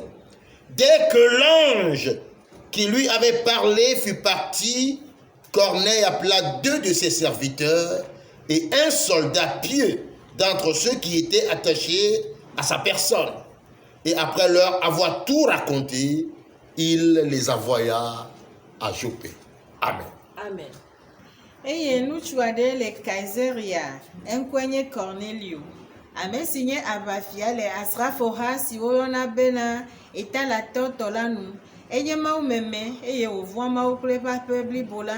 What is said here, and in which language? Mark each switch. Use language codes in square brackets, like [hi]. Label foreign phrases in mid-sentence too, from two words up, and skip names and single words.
[fr] Dès que l'ange qui lui avait parlé fut parti, Corneille appela 2 de ses serviteurs et un soldat pieux d'entre ceux qui étaient attachés à sa personne. Et après leur avoir tout raconté, il les envoya à Joppé. Amen. Amen. [ee] Eye ŋutsu aɖe le Kaiseria, eŋkɔe nye Cornelio. Ame si nye aʋafia le asrafoha si woyɔna bena Italatɔ tɔ la nu. Enye Mawu meme eye wòvɔ̃a Mawu kple eƒe aƒe blibo la.